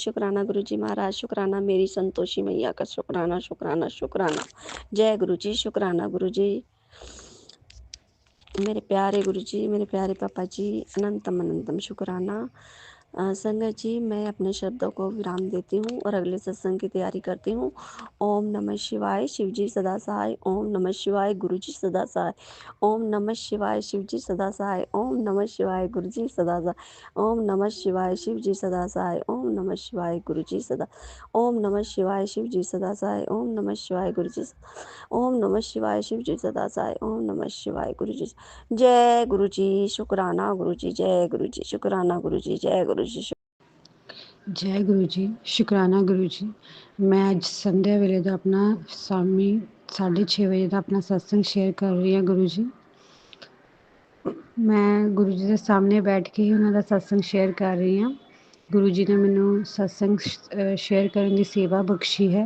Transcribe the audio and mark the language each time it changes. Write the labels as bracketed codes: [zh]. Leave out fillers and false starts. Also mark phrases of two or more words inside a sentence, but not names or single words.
[hi] शुक्राना गुरु जी महाराज। शुक्राना मेरी संतोषी मैया का, शुक्राना शुक्राना शुक्राना। जय गुरु जी। शुक्राना गुरु जी। मेरे प्यारे गुरु जी, मेरे प्यारे पापा जी, अनंतम अनंतम शुक्राना। संगत जी, मैं अपने शब्दों को विराम देती हूँ और अगले सत्संग की तैयारी करती हूँ। ओम नमः शिवाय, शिव जी सदा सहाय। ओम नमः शिवाय, गुरु जी सदा सहाय। ओम नमः शिवाय, शिव जी सदा सहाय। ओम नमः शिवाय, गुरु जी सदा सहाय। ओम नमः शिवाय, शिव जी सदा सहाय। ओम नमः शिवाय, गुरु जी सदा। ओम नमः शिवाय, शिव जी सदा सहाय। ओम नमः शिवाय, गुरु जी। ओम नमः शिवाय, शिव जी सदा सहाय। ओम नमः शिवाय, गुरु जी। जय गुरु जी। शुक्राना गुरु जी। जय गुरु जी। शुक्राना गुरु जी। जय गुरु जी। जय गुरु जी। शुक्राना गुरु जी। [pa] मैं ਅੱਜ ਸੰਧਿਆ ਵੇਲੇ ਦਾ ਆਪਣਾ ਸ਼ਾਮੀ 6:30 ਵਜੇ ਦਾ ਆਪਣਾ ਸਤਸੰਗ ਸ਼ੇਅਰ ਕਰ ਰਹੀ ਹਾਂ ਗੁਰੂ ਜੀ। ਮੈਂ ਗੁਰੂ ਜੀ ਦੇ ਸਾਹਮਣੇ ਬੈਠ ਕੇ ਹੀ ਉਹਨਾਂ ਦਾ ਸਤਸੰਗ ਸ਼ੇਅਰ ਕਰ ਰਹੀ ਹਾਂ। ਗੁਰੂ ਜੀ ਨੇ ਮੈਨੂੰ ਸਤਸੰਗ ਸ਼ੇਅਰ ਕਰਨ ਦੀ ਸੇਵਾ ਬਖਸ਼ੀ ਹੈ।